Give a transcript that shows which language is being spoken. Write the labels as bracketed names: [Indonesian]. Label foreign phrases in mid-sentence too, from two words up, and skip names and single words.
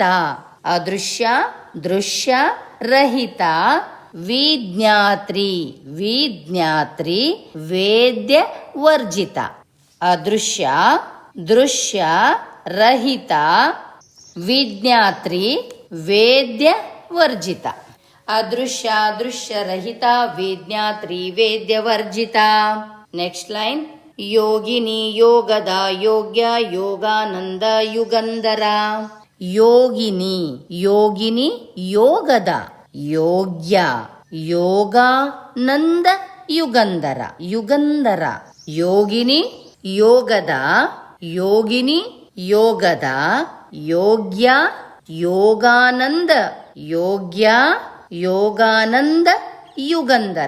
[Sanskrit] ಅದೃಶ್ಯ ದೃಶ್ಯ ರಹಿತ ವಿಜ್ಞಾತ್ರಿ ವಿಜ್ಞಾತ್ರಿ ವೇದ್ಯ ವರ್ಜಿತ. ಅದೃಶ್ಯ ದೃಶ್ಯ ರಹಿತ ವಿಜ್ಞಾತ್ರಿ ವೇದ್ಯ ವರ್ಜಿತ. ಅದೃಶ್ಯ ದೃಶ್ಯ ರಹಿತ ವಿಜ್ಞಾತ್ರಿ ವೇದ್ಯ ವರ್ಜಿತ. [English] next line, [Sanskrit] ಯೋಗಿನಿ ಯೋಗದ ಯೋಗ್ಯ ಯೋಗಾನಂದ ಯುಗಂಧರ. ಯೋಗಿನಿ ಯೋಗಿನಿ ಯೋಗದ ಯೋಗ್ಯ ಯೋಗಾನಂದ ಯುಗಂಧರ. ಯುಗಂಧರ ಯೋಗಿನಿ ಯೋಗದ ಯೋಗಿನಿ ಯೋಗದ ಯೋಗ್ಯ ಯೋಗಾನಂದ ಯೋಗ್ಯ ಯೋಗಾನಂದ ಯುಗಂಧರ.